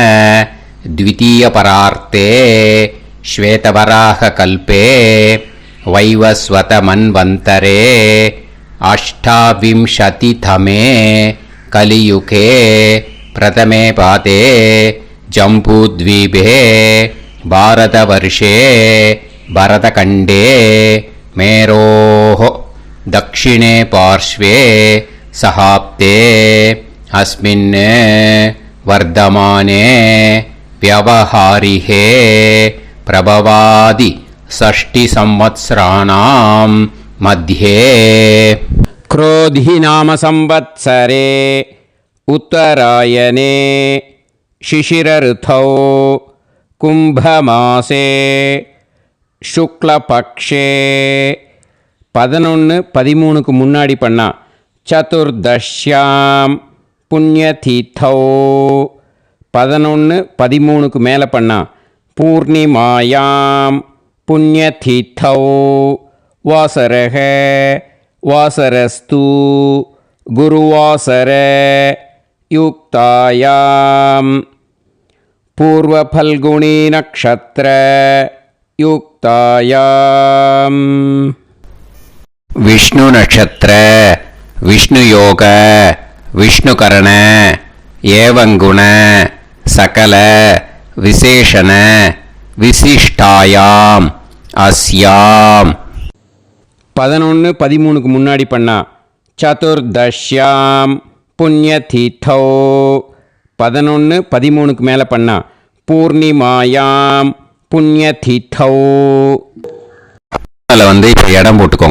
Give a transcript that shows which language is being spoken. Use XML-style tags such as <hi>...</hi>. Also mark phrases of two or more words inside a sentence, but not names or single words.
<sa>द्वितीयपरार्धे श्वेतवराह कल्पे वैवस्वत मन्वन्तरे अष्टाविंशतितमे कलियुगे प्रथमे पादे जम्बूद्वीपे भारतवर्षे भरतखण्डे मेरोः दक्षिणे पार्श्वे सहाप्ते अस्मिन् वर्धमाने व्यवहारिहे प्रभवादि षष्टिसंवत्सराणां मध्ये क्रोधी नाम संवत्सरे उत्तरायणे शिशिरऋतौ कुम्भमासे शुक्लपक्षे</sa> <ta>11-13க்கு முன்னாடி பண்ணா</ta> <sa>चतुर्दश्यां पुण्यतिथौ.</sa> <ta>11-13க்கு மேலே பண்ணா</ta> <sa>पूर्णिमायां पुण्यतिथौ. वासरक वासरस्तु गुरुवासर युक्तायाम् पूर्वफल्गुनी नक्षत्र युक्तायाम्. विष्णु नक्षत्र विष्णु योग विष्णु करण एवं गुण सकल विशेषण विशिष्टायाम अस्याम.</sa> <ta>11-13க்கு முன்னாடி பண்ணா</ta> <sa>चतुर्दश्यां पुण्यतिथौ.</sa> <ta>11-13க்கு மேலே பண்ணா</ta> <sa>पूर्णिमायां पुण्यतिथौ.</sa> <ta>அதில் வந்து இப்போ இடம் போட்டுக்கோங்க.</ta>